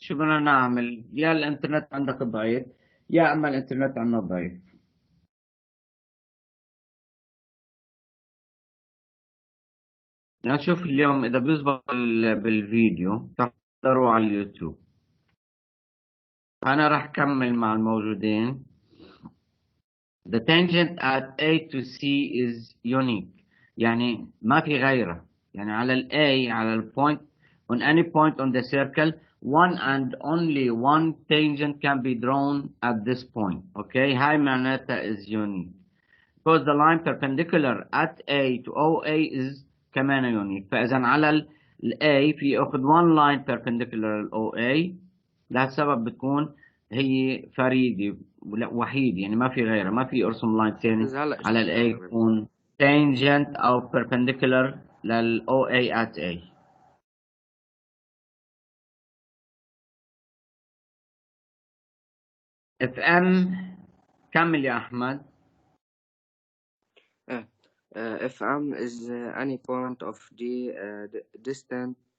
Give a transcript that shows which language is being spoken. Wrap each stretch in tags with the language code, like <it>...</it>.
<ar>شو بدنا نعمل؟ يا الإنترنت عندك ضعيف يا أما الإنترنت عندنا ضعيف. نشوف اليوم إذا بيزبط بالفيديو تحضروا على اليوتيوب. أنا راح كمل مع الموجودين.</ar> <en>The tangent at A to C is unique.</en> <ar>يعني ما في غيره. يعني على ال A على ال</ar> <en>point on any point on the circle one and only one tangent can be drawn at this point. Okay,</en> <ar>هاي معناتها</ar> <en>is unique. Because the line perpendicular at A to OA is</en> <ar>كمان</ar> <en>unique.</en> <ar>فإذا على ال A في أخذ</ar> <en>one line perpendicular</en> <ar>ل OA. لهالسبب بتكون هي فريدة وحيد، يعني ما في غيرها، ما في ارسم لاين ثاني على ال A يكون tangent أو perpendicular لل OA at A.</ar> <en>if M</en> <ar>كمل يا أحمد.</ar> <en>if M is any point of D distance</en>